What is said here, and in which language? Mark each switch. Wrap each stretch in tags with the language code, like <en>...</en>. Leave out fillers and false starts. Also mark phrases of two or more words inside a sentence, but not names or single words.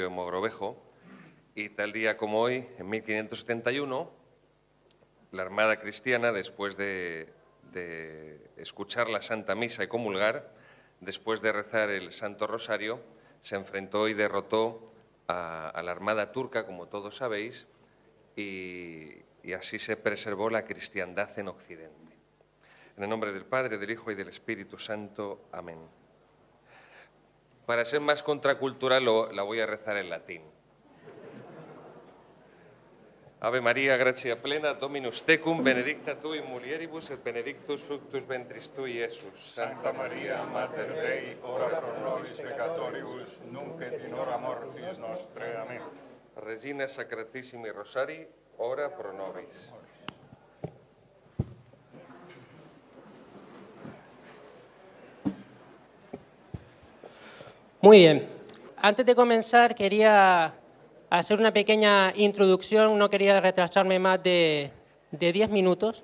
<es>de Mogrovejo, y tal día como hoy, en 1571, la Armada Cristiana, después de escuchar la Santa Misa y comulgar, después de rezar el Santo Rosario, se enfrentó y derrotó a la Armada turca, como todos sabéis, y así se preservó la cristiandad en Occidente. En el nombre del Padre, del Hijo y del Espíritu Santo. Amén. Para ser más contracultural, la voy a rezar en latín.</es> <la>Ave María, gratia plena, Dominus tecum, benedicta tu in mulieribus et benedictus fructus ventris tui, Iesus. Santa Maria, Mater Dei, ora pro nobis peccatoribus, nunc et in hora mortis nostre.</la> <es>Amén.</es> <la>Regina Sacratissimi Rosari, ora pro nobis.</la> <es>Muy bien. Antes de comenzar, quería hacer una pequeña introducción. No quería retrasarme más de 10 minutos.</es>